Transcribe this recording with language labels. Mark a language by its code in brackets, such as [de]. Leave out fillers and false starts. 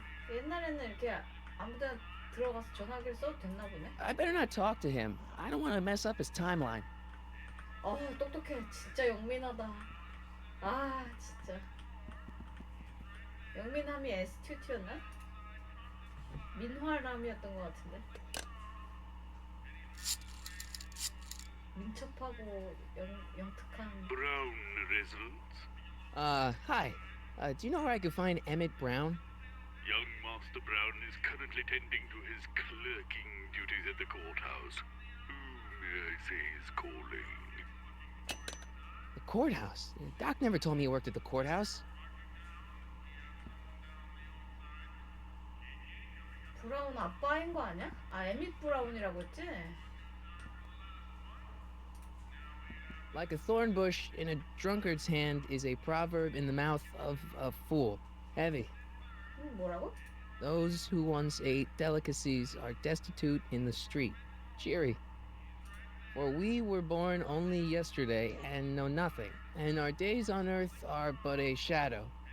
[ko] 옛날에는 이렇게 아무데나 들어가서 전화기를 써도 됐나 보네. [en] I better not talk to him. I don't want to mess up his timeline. [ko] 똑똑해. 진짜 영민하다. 아, 진짜. 영민함이 S2T였나? 민화람이었던 것 같은데. 민첩하고 영특한. [en] Brown residents. Hi. Do you know where I could find Emmett Brown? Young Master Brown is currently tending to his clerking duties at the courthouse. Who may I say is calling? The courthouse? Doc never told me he worked at the courthouse. [ko] 브라운 아빠인 거 아니야? 에밋 브라운이라고 했지? [en] Like a thorn bush in a drunkard's hand is a proverb in the mouth of a fool. Heavy. [ko] 뭐라고? [en] Those who once ate delicacies are destitute in the street. Cheery. For we were born only yesterday and know nothing, and our days on earth are but a shadow.